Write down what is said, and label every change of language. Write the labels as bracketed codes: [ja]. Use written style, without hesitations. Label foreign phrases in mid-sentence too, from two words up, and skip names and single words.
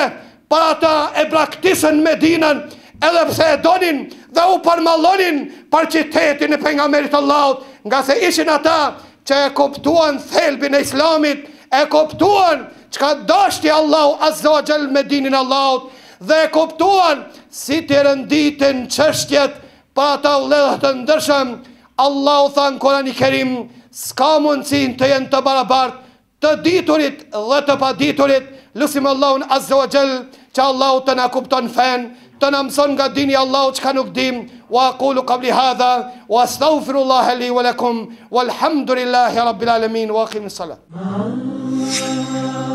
[sq] Për ata e braktisën Medinën, edhe pse e donin dhe u përmallonin për qitetin e pejgamberit Allahut, nga se ishin ata që e kuptuan thelbin e islamit, e kuptuan çka dashti Allahu [ar] عز وجل [sq] me dinin Allahut, dhe e kuptuan si të rënditin çështjet për ata ulledhët të ndërshëm. Allahu tha në Kur'anin e Kerim, s'ka mundësi të jenë të barabartë të diturit dhe të paditurit. Lusim Allahun [ar] عز وجل [sq] që Allahu të na kupton fen, të na mëson nga dini Allahu çka nuk dim. [ar] وأقول قبلي هذا وأستغفر الله لي ولكم والحمد لله رب العالمين وأقم الصلاة.